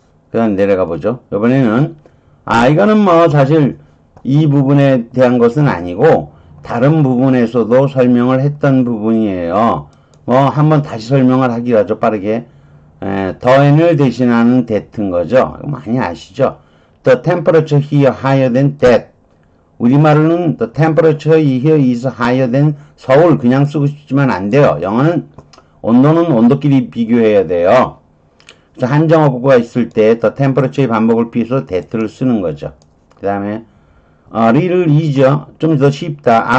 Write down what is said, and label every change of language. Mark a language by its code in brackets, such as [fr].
[ko] 그 다음 내려가 보죠. 이번에는 이거는 뭐 사실 이 부분에 대한 것은 아니고 다른 부분에서도 설명을 했던 부분이에요. 한번 다시 설명을 하기로 하죠. 빠르게. 더엔을 대신하는 that인 거죠. 많이 아시죠? [en] The temperature here higher than that. [ko] 우리말로는 [en] the temperature here is higher than [ko] 서울 그냥 쓰고 싶지만 안 돼요. 영어는 온도는 온도끼리 비교해야 돼요. 그래서 한정어구가 있을 때 the temperature의 반복을 피해서 that를 쓰는 거죠. 그 다음에 [en] little easier [ko] 좀 더 쉽다.